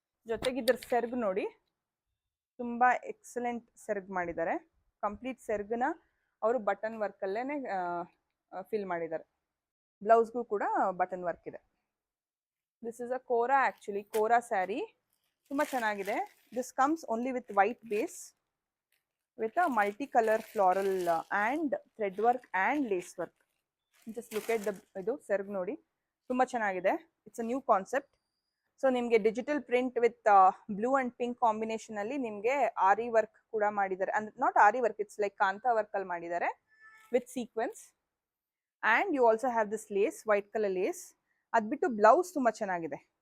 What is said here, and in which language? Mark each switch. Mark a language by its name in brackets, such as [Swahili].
[Kannada] ಜೊತೆಗೆ ಇದ್ರ ಸೆರಗು ನೋಡಿ, ತುಂಬಾ ಎಕ್ಸಲೆಂಟ್ ಸೆರಗು ಮಾಡಿದ್ದಾರೆ. ಕಂಪ್ಲೀಟ್ ಸೆರಗನ್ನ ಅವರು ಬಟನ್ ವರ್ಕ್ ಅಲ್ಲೇನೆ ಫಿಲ್ ಮಾಡಿದ್ದಾರೆ. ಬ್ಲೌಸ್ಗೂ ಕೂಡ ಬಟನ್ ವರ್ಕ್ ಇದೆ. [English] this is a kora, [Kannada] actually ಕೋರಾ ಸ್ಯಾರಿ ತುಂಬಾ ಚೆನ್ನಾಗಿದೆ. [English] This comes only with white base with a multi-color floral and thread work and lace work. Just look at the [Kannada] ಇದು ಸೆರಗು ನೋಡಿ, ತುಂಬಾ ಚೆನ್ನಾಗಿದೆ. [English] It's a new concept. [Kannada] So ನಿಮಗೆ digital print with blue and pink combination ಅಲ್ಲಿ ನಿಮಗೆ ಆರಿ work ಕೂಡ ಮಾಡಿದ್ದಾರೆ. ಅಂದ್ರೆ [English] not aari work, it's like [Kannada] Kanta work ಅಲ್ಲಿ ಮಾಡಿದ್ದಾರೆ with sequence. [English] And you also have this lace, white colour lace. [Kannada] ಅದು ಬಿಟ್ಟು ಬ್ಲೌಸ್ ತುಂಬಾ ಚೆನ್ನಾಗಿದೆ.